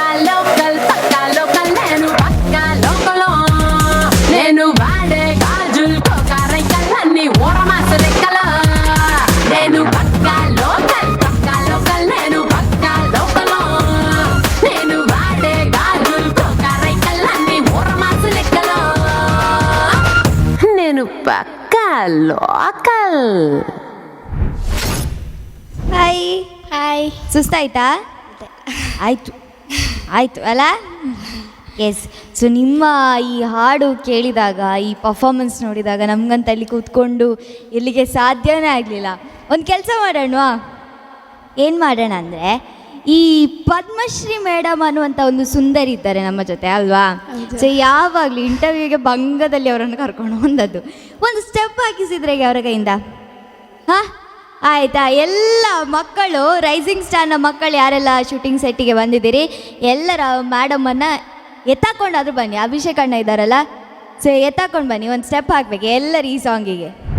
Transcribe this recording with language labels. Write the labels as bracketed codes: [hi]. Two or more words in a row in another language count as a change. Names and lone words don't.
[te] లోకల్ నేను పక్కా లోకల్ నేను వాడే గాజులు కోకారైకల్ అన్ని ఓరమాస లెక్కల నేను పక్కా లోకల్ నేను పక్కా లోకల్ నేను వాడే గాజులు కోకారైకల్ అన్ని ఓరమాస లెక్కల నేను పక్కా లోకల్ [kn] ಹಾಯ್ ಹಾಯ್ ಸುಸ್ತಾಯ್ತಾ ಆಯಿತು ಅಲ್ಲ [en] yes so [kn] ನಿಮ್ಮ ಈ ಹಾಡು ಕೇಳಿದಾಗ ಈ ಪರ್ಫಾರ್ಮೆನ್ಸ್ ನೋಡಿದಾಗ ನಮಗಂತ ಅಲ್ಲಿ ಕೂತ್ಕೊಂಡು ಇಲ್ಲಿಗೆ ಸಾಧ್ಯನೇ ಆಗಲಿಲ್ಲ ಒಂದು ಕೆಲಸ ಮಾಡೋಣ ಏನು ಮಾಡೋಣ ಅಂದರೆ ಈ ಪದ್ಮಶ್ರೀ ಮೇಡಮ್ ಅನ್ನುವಂಥ ಒಂದು ಸುಂದರಿ ಇದ್ದಾರೆ ನಮ್ಮ ಜೊತೆ ಅಲ್ವಾ ಸೊ ಯಾವಾಗಲೂ ಇಂಟರ್ವ್ಯೂಗೆ ಭಂಗದಲ್ಲಿ ಅವರನ್ನು ಕರ್ಕೊಂಡು ಬಂದದ್ದು ಒಂದು ಸ್ಟೆಪ್ ಹಾಕಿಸಿದ್ರೆ ಅವರ ಕೈಯಿಂದ ಹಾಂ ಆಯಿತಾ ಎಲ್ಲ ಮಕ್ಕಳು ರೈಸಿಂಗ್ ಸ್ಟಾರ್ನ ಮಕ್ಕಳು ಯಾರೆಲ್ಲ [en] shooting set [kn] ಬಂದಿದ್ದೀರಿ ಎಲ್ಲರ ಮೇಡಮನ್ನು ಎತ್ತಾಕೊಂಡಾದ್ರೂ ಬನ್ನಿ ಅಭಿಷೇಕ್ ಅಣ್ಣ ಇದ್ದಾರಲ್ಲ ಸೊ ಎತ್ತಾಕೊಂಡು ಬನ್ನಿ ಒಂದು ಸ್ಟೆಪ್ ಹಾಕ್ಬೇಕು ಎಲ್ಲರೂ ಈ ಸಾಂಗಿಗೆ